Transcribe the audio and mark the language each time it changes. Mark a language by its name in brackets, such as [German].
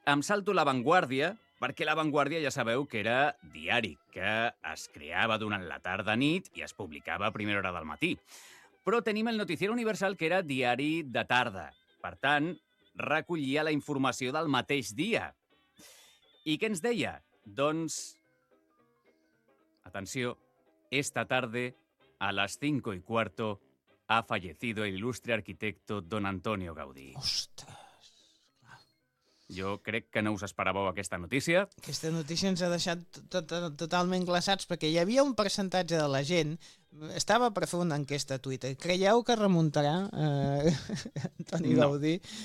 [Catalan] Em salto La Vanguardia, perquè La Vanguardia ja sabeu que era diari, que es creava durant la tarda-nit i es publicava a primera hora del matí. Però tenim el Noticiero Universal, que era diari de tarda. Per tant, recollia la informació del mateix dia. I què ens deia? Doncs, atenció, [Spanish] esta tarde, a las 5:15, ha fallecido el ilustre arquitecto don Antonio Gaudí. [Catalan] Ostres! Jo crec que no us esperàveu aquesta notícia. Aquesta notícia ens ha deixat totalment glaçats, perquè hi havia un percentatge de la gent, estava per fer una enquesta a Twitter, creieu que remuntarà Antonio Gaudí?